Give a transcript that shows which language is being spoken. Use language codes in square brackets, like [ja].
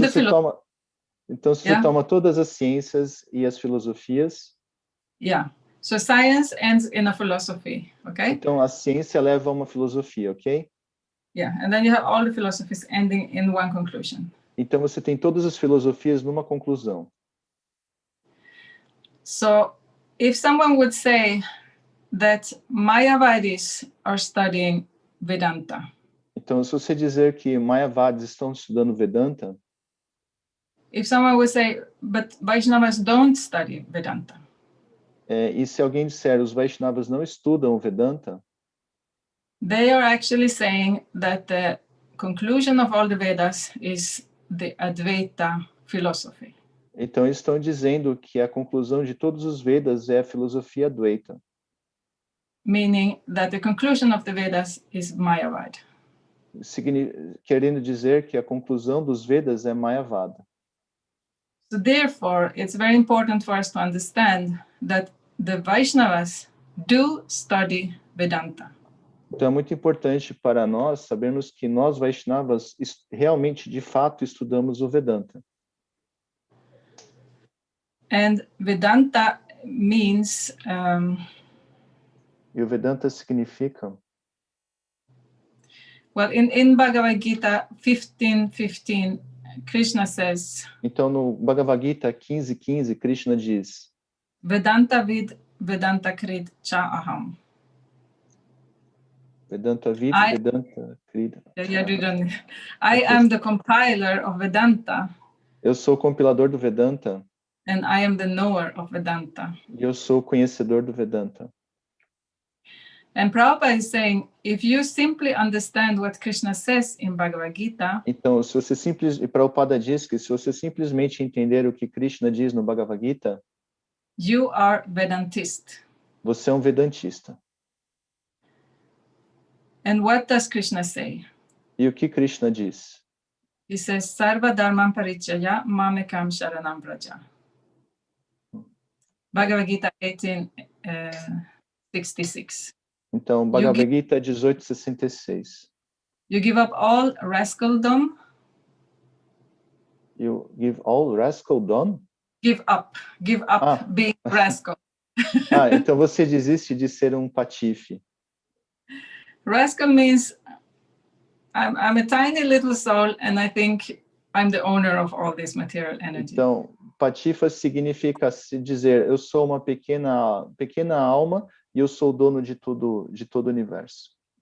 [pt] se você toma todas as ciências e as filosofias... [en] Yeah. So science ends in a philosophy, okay? [pt] Então, a ciência leva a uma filosofia, ok? [en] Yeah, and then you have all the philosophies ending in one conclusion. [pt] Então você tem todas as filosofias numa conclusão. [en] So if someone would say that Mayavadis are studying Vedanta, [pt] Então, se você dizer que Mayavadis estão estudando Vedanta, [en] if someone would say, but Vaishnavas don't study Vedanta, [pt] e se alguém disser os Vaishnavas não estudam o Vedanta, [en] they are actually saying that the conclusion of all the Vedas is the Advaita philosophy. [pt] então eles estão dizendo que a conclusão de todos os Vedas é a filosofia Advaita. [en] Meaning that the conclusion of the Vedas is Mayavad. [pt] Querendo dizer que a conclusão dos Vedas é Mayavada. [en] So therefore, it's very important for us to understand that the Vaishnavas do study Vedanta. [pt] Então é muito importante para nós sabermos que nós Vaishnavas realmente, de fato, estudamos o Vedanta. [en] And Vedanta means [pt] E o Vedanta significa... [en] well, in Bhagavad-gita 15:15, Krishna says, [pt] Então, no Bhagavad-gita 15:15, Krishna diz, [sa] Vedanta vid Vedanta krid cha aham. Vedanta vid, Vedanta krid. [en] I am the compiler of Vedanta. [pt] Eu sou o compilador do Vedanta. [en] And I am the knower of Vedanta. [pt] E eu sou o conhecedor do Vedanta. [en] And Prabhupada is saying, if you simply understand what Krishna says in Bhagavad-gita, [pt] então, se você e Prabhupada diz que se você simplesmente entender o que Krishna diz no Bhagavad-gita, [en] you are Vedantist. [pt] Você é um vedantista. [en] And what does Krishna say? [pt] E o que Krishna diz? [en] He says, [sa] Sarva dharman parityaya mamekam sharanam praja. [en] Bhagavad-gita 18:66. [pt] Então, Bhagavad-gita 18:66. [en] You give up all rascaldom. You give all rascaldom? Give up being rascal. [pt] Então você desiste de ser um patife. [en] Rascal means I'm a tiny little soul and I think I'm the owner of all this material energy. [pt] Então, patifa significa se dizer eu sou uma pequena alma e eu sou o dono de todo o universo.